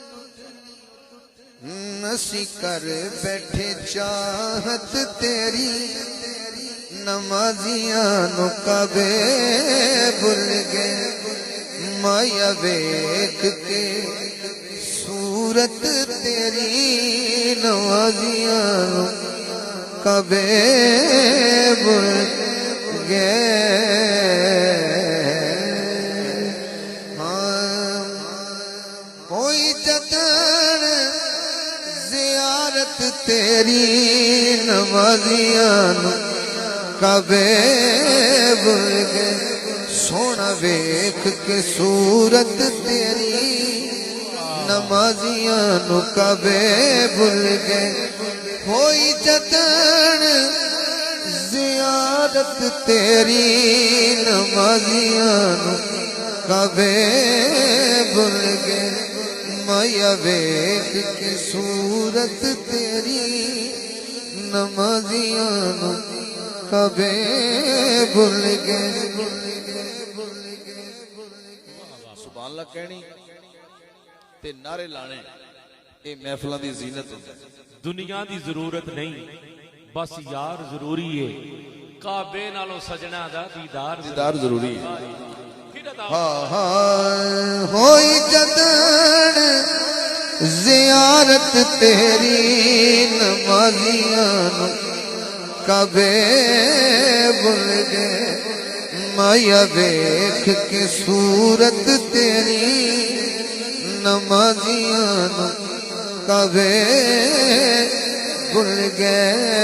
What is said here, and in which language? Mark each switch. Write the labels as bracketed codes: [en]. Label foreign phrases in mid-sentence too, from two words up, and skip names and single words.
[pa] اسی کر بیٹھے چاہت تیری نمازیاں نو کبے بھول گئے مایا ویکھ کے صورت تیری نمازیاں نو کبے بھول گئے کوئی جتن زیارت تیری نمازیاں کبے بھول گئے سونا ویکھ کے صورت تیری نمازیاں کبے بھول گئے ہوئی جتن زیارت تیری نمازیاں کبے بھول گئے مایا ویکھ کے صورت تیری نمازیاں کبے بھول گئے [ar] سبحان اللہ [pa] کہنی تے نعرے لانے اے محفلاں دی زینت ہوندی دنیا دی ضرورت نہیں بس یار ضروری ہے کعبے نالوں سجنا دا دیدار ضروری ہے ہوئی جدن زیارت تیری نمازیاں کبے بھول گئے مایا ویکھ کے صورت تیری نمازیاں کبے بھول گئے